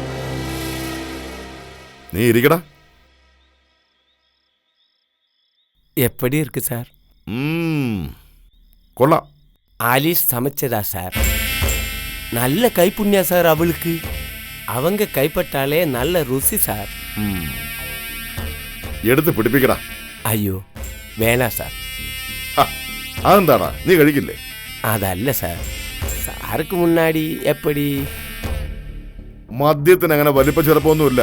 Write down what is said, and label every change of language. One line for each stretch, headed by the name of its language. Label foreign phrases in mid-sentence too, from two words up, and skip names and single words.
Malayalam: നീ ഇരിക്കടാ.
Tamil: எப்படி இருக்கு சார்?
Malayalam: കൊള്ളാം.
Tamil: ஆலிஸ் சமைச்சதா சார்? நல்ல கைப்புண்ணியா சார் அவளுக்கு. அவங்க கைப்பட்டாலே நல்ல ருசி சார்.
Malayalam: എടുത്ത് പിടിപ്പിക്കടാ.
Tamil: ஐயோ வேணா சார்.
Malayalam: അതെന്താടാ, നീ കഴിക്കില്ലേ?
Tamil: അതല്ല സാർ, சாருக்கு முன்னாடி எப்படி?
Malayalam: മദ്യത്തിന് അങ്ങനെ വലിപ്പ ചെറുപ്പമൊന്നുമില്ല.